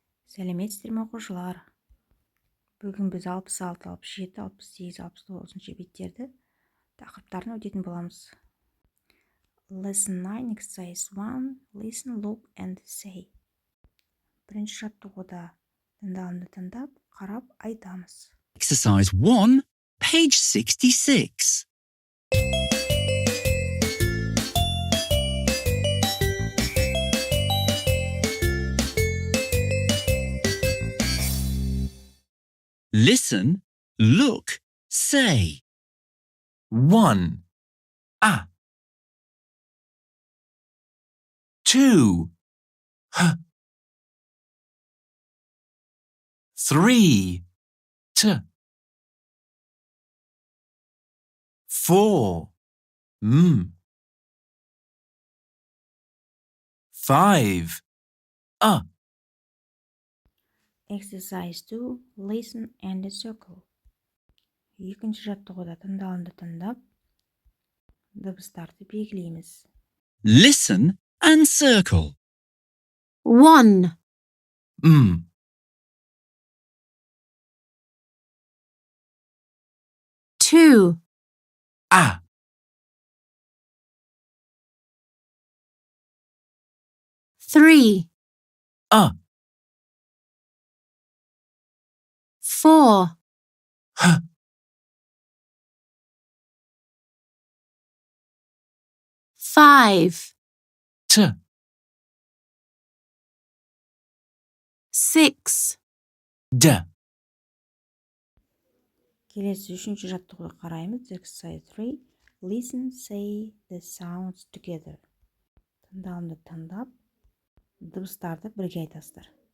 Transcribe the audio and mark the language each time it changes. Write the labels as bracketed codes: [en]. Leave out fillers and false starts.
[kk] Сәлеметсіздер ме оқушылар? Бүгін біз 66, 67, 68, 69 беттерді тақырыптарын өтетін боламыз. [en] Lesson 9, exercise 1, listen, look and say. [kk] Бірінші жаттығуда тыңдалымды тыңдап, қарап айтамыз. [en] Exercise 1, page 66. Listen, look, say. 1. A. 2. H. 3. T. 4. M. 5. A. Exercise 2, listen and circle. [kk] Екінші жаттығуда тыңдалымды тыңдап, дыбыстарды белгілейміз. [en] Listen and circle. 1, M. 2, A. 3, A. 4, H. 5, T. 6, D. [kk] Келесі үшінші жаттығуды қараймыз. [en] Exercise 3, listen, say the sounds together. [kk] Тыңдалымды тыңдап, дыбыстарды бірге айтасыздар.